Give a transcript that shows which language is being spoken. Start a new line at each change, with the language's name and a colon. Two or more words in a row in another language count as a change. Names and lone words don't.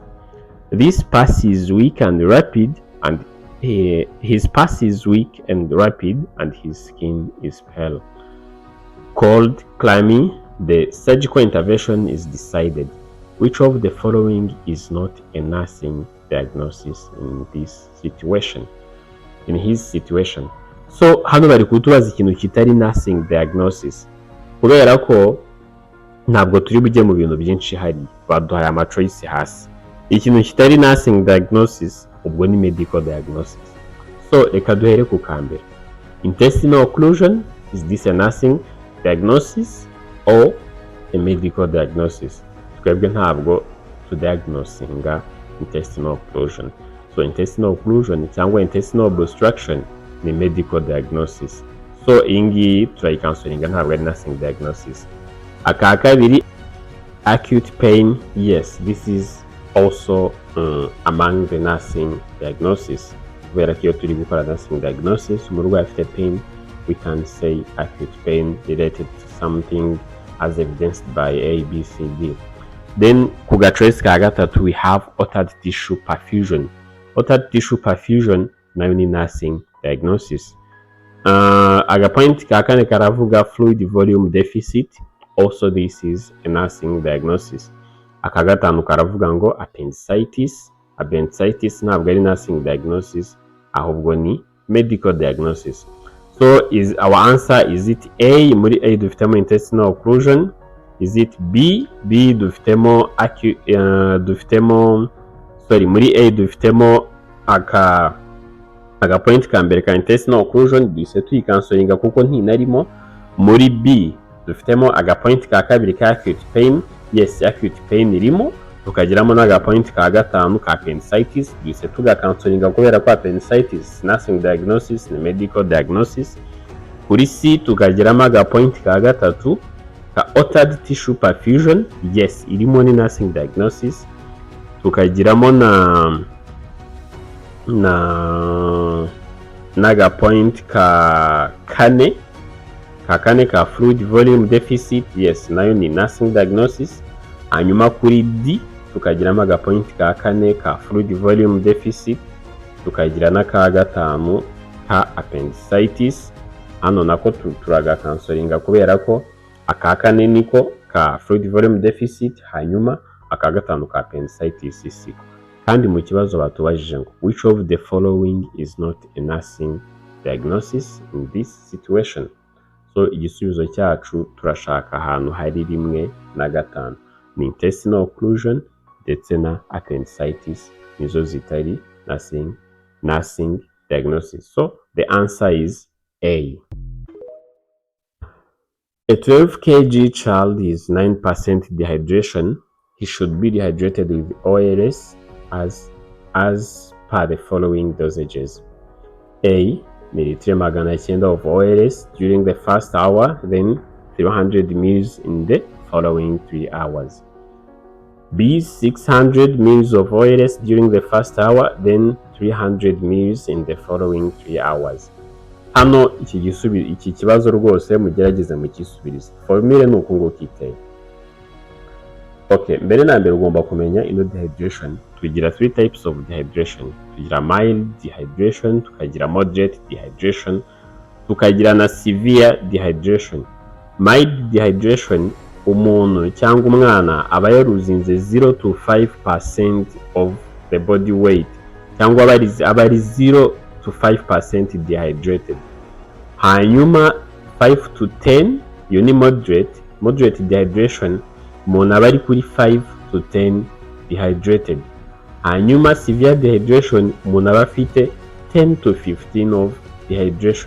English: This pass is weak and rapid, and his pass is weak and rapid, and his skin is pale. Cold, clammy, the surgical intervention is decided. Which of the following is not a nursing diagnosis in this situation, in his situation.
Kinyarwanda: So hano bari kutubaza ikintu kitari
English: nursing diagnosis,
Kinyarwanda: kubera ko ntabwo turi bujye mu bintu byinshi hari, baduhaye ama choice hasi. Ikintu kitari
English: nursing diagnosis
Kinyarwanda: ubwo ni
English: medical diagnosis.
Kinyarwanda: So reka duhere ku kambere.
English: Intestinal occlusion, is this a nursing diagnosis or a medical diagnosis?
Kinyarwanda: Twebwe ntabwo to diagnosinga
English: intestinal occlusion.
Kinyarwanda: So
English: intestinal occlusion
Kinyarwanda: cyangwa
English: intestinal obstruction
Kinyarwanda: ni
English: medical diagnosis.
Kinyarwanda: So iyi ngiyi turayikansoringa ntabwo ari
English: nursing diagnosis.
Kinyarwanda: Aka kabiri,
English: acute pain, yes, this is also among the nursing diagnosis.
Kinyarwanda: Kubera ko iyo turi gukora
English: nursing diagnosis,
Kinyarwanda: umurwayi afite
English: pain, we can say acute pain related to something as evidenced by A, B, C, D. Then
Kinyarwanda: ku gatrace ka gatatu
English: we have altered tissue perfusion. Altered tissue perfusion
Kinyarwanda: nayo ni
English: nursing diagnosis.
Kinyarwanda: Agapoint ka kane karavuga
English: fluid volume deficit, also this is a nursing diagnosis.
Kinyarwanda: Aka gatanu karavuga ngo appendicitis.
English: Appendicitis
Kinyarwanda: ntabwo ari
English: nursing diagnosis,
Kinyarwanda: ahubwo ni
English: medical diagnosis. So is our answer, is it A?
Kinyarwanda: Muri A dufitemo
English: intestinal occlusion. Is it B?
Kinyarwanda: B dufitemo muri A dufitemo aka point ka mbere ka
English: intestinal occlusion,
Kinyarwanda: duhise tuyikansoringa kuko ntinarimo. Muri B dufitemo aga point ka kabiri ka
English: acute pain, yes, acute pain
Kinyarwanda: irimo. Tukagiramo n'aga point ka gatanu ka appendicitis, duhise tugakansoringa kubera ko appendicitis
English: nursing diagnosis
Kinyarwanda: ni
English: medical diagnosis.
Kinyarwanda: Kuri C tukagiramo aga point ka gatatu ka
English: altered tissue perfusion, yes,
Kinyarwanda: irimo ni
English: nursing diagnosis.
Kinyarwanda: Tukagiramo naga point ka kane ka
English: fluid volume deficit, yes,
Kinyarwanda: nayo ni
English: nursing diagnosis.
Kinyarwanda: Hanyuma kuri D tukagiramo aga point ka kane ka
English: fluid volume deficit,
Kinyarwanda: tukagira n'aka gatanu ka appendicitis. Hano nako turagakansoringa kubera ko aka kane niko ka
English: fluid volume deficit,
Kinyarwanda: hanyuma aka gatanu ka appendicitis siko. Kandi mu kibazo batubajije ngo
English: which of the following is not a nursing diagnosis in this situation?
Kinyarwanda: So igisubizo cyacu turashaka ahantu hari rimwe na gatanu, ni
English: intestinal occlusion
Kinyarwanda: ndetse na appendicitis, nizo zitari
English: nursing diagnosis. So the answer is A. A 12 kg child is 9% dehydration. He should be dehydrated with ORS as per the following dosages. A. Mililitiro 900 of ORS during the first hour, then 300 ml in the following 3 hours. B. 600 ml of ORS during the first hour, then 300 ml in the following 3 hours.
Kinyarwanda: Hano iki kibazo rwose mugerageze mu kisubirizo. Formule ni uko ngo kiteye. Okay, mbere na mbere ugomba kumenya ino dehydration.
English: Tugira 3 types of dehydration. Tugira mild dehydration, tukagira moderate dehydration,
Kinyarwanda: tukagira na
English: severe dehydration. Mild dehydration,
Kinyarwanda: umuntu cyangwa umwana aba yaruzinze
English: 0 to 5% of the body weight,
Kinyarwanda: cyangwa aba ari 0 to 5% dehydrated. Hanyuma 5 to 10 yo ni
English: moderate dehydration,
Kinyarwanda: umuntu aba ari kuri 5 to 10 dehydrated. Hanyuma
English: severe dehydration,
Kinyarwanda: umuntu aba afite 10 to 15
English: of dehydration.